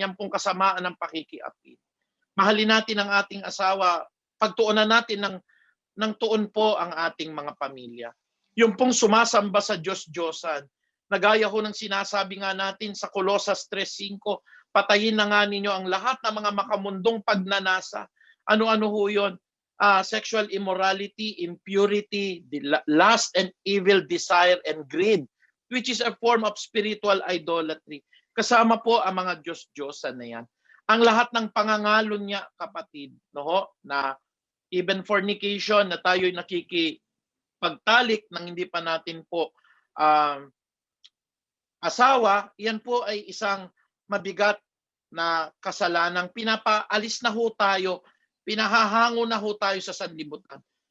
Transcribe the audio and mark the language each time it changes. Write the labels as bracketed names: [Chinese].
[Filipino] Yan pong kasamaan ng pakikiapid. Mahalin natin ang ating asawa. Pagtuunan natin ng tuon po ang ating mga pamilya. Yung pong sumasamba sa Diyos-Diyosan, nagaya ho ng sinasabi nga natin sa Colosas 3:5, patayin na nga ninyo ang lahat ng mga makamundong pagnanasa. Ano-ano ho yun? [English] Sexual immorality, impurity, lust and evil desire and greed, which is a form of spiritual idolatry. [Filipino] Kasama po ang mga Diyos-Diyosan na yan. Ang lahat ng pangangalon niya, kapatid, no, na even fornication, na tayo'y nakikipagtalik ng hindi pa natin po asawa, yan po ay isang mabigat na kasalanang pinapaalis na ho tayo, pinahahango na ho tayo sa sanlibutan.